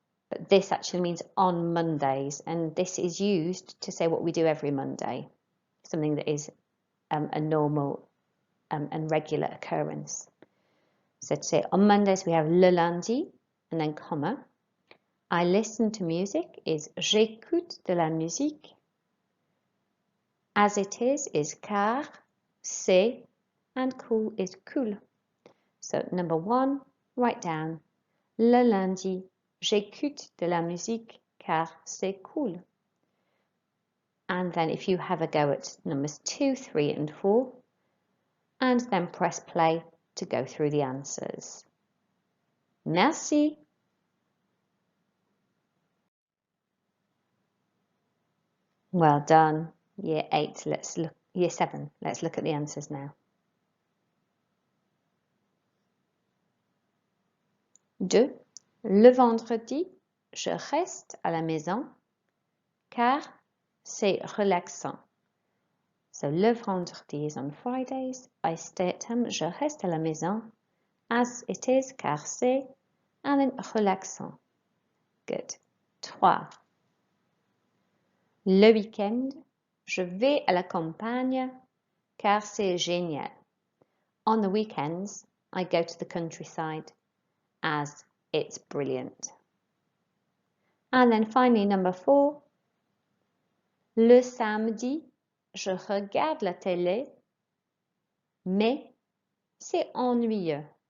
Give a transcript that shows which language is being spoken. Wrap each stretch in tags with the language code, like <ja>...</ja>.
<en>But this actually means on Mondays, and this is used to say what we do every Monday, something that is a normal and regular occurrence. So to say on Mondays, we have</en> <fr>le lundi,</fr> <en>and then comma.</en> <fr>I listen to music is j'écoute de la musique.</fr> <en>As it is</en> <fr>car, c'est,</fr> <en>and cool is cool. So number 1, write down</en> <fr>le lundi, j'écoute de la musique car c'est cool.</fr> <en>And then if you have a go at numbers 2, 3 and 4, and then press play to go through the answers.</en> <fr>Merci.</fr> <en>Well done. Year 8, Year 7, let's look at the answers now. 2.</en> <fr>Le vendredi, je reste à la maison car c'est relaxant.</fr> <en>So</en> <fr>le vendredi</fr> <en>is on Fridays. I stay at home,</en> <fr>je reste à la maison</fr> <en>as it is</en> <fr>car c'est,</fr> <en>and then relaxant. Good. 3.</en> <fr>Le week-end, je vais à la campagne car c'est génial.</fr> <en>On the weekends, I go to the countryside as it's brilliant. And then finally, number 4.</en> <fr>Le samedi, je regarde la télé, mais c'est ennuyeux.</fr>